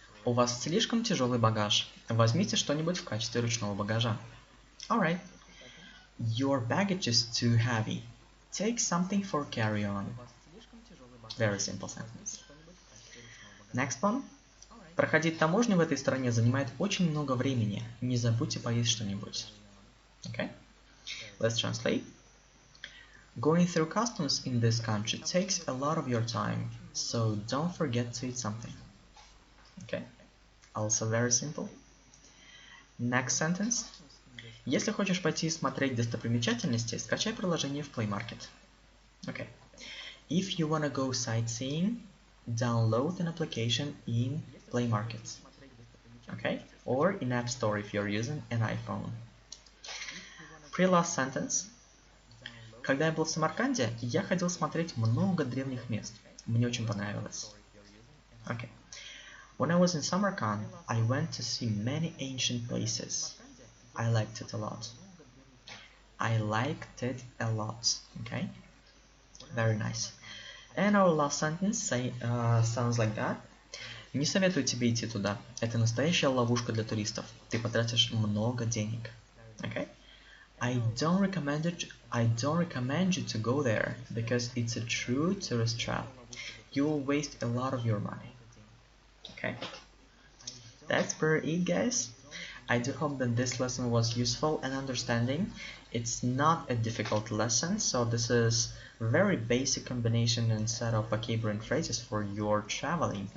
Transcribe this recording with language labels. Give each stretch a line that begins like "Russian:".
Russian: У вас слишком тяжелый багаж. Возьмите что-нибудь в качестве ручного багажа.
English: Alright. Your baggage is too heavy. Take something for carry-on. Very simple sentence. Next one.
Russian: Проходить таможню в этой стране занимает очень много времени. Не забудьте поесть что-нибудь.
English: Okay. Let's translate. Going through customs in this country takes a lot of your time, so don't forget to eat something. Okay. Also very simple. Next sentence.
Russian: Если хочешь пойти смотреть достопримечательности, скачай приложение в Play Market.
English: Okay. If you wanna go sightseeing, download an application in Play Market. Okay? Or in App Store if you're using an iPhone. Pre-last sentence.
Russian: Когда я был в Самарканде, я ходил смотреть много древних мест. Мне очень понравилось. Okay.
English: When I was in Samarkand, I went to see many ancient places. I liked it a lot. I liked it a lot. Okay? Very nice. And our last sentence sounds like that.
Russian: Не советую тебе идти туда. Это настоящая ловушка для туристов. Ты потратишь много денег.
English: Okay? I don't recommend you to go there because it's a true tourist trap. You will waste a lot of your money. Okay? That's pretty it, guys. I do hope that this lesson was useful and understanding. It's not a difficult lesson, so this is very basic combination and set of vocabulary and phrases for your traveling.